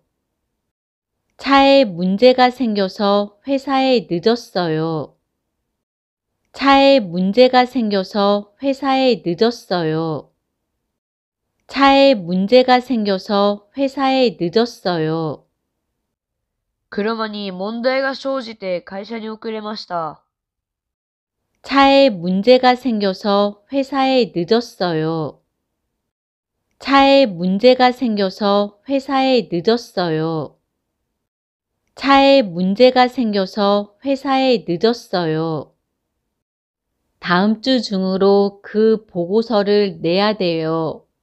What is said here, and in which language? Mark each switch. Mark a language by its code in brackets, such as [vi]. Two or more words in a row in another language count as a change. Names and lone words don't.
[ko] 차에 문제가 생겨서 회사에 늦었어요. 차에 문제가 생겨서 회사에 늦었어요. 차에 문제가 생겨서 회사에 늦었어요. [ja] 車に問題が生じて会社に遅れました。 [ko] 차에 문제가 생겨서 회사에 늦었어요. 차에 문제가 생겨서 회사에 늦었어요. 차에 문제가 생겨서 회사에 늦었어요. 다음 주 중으로 그 보고서를 내야 돼요.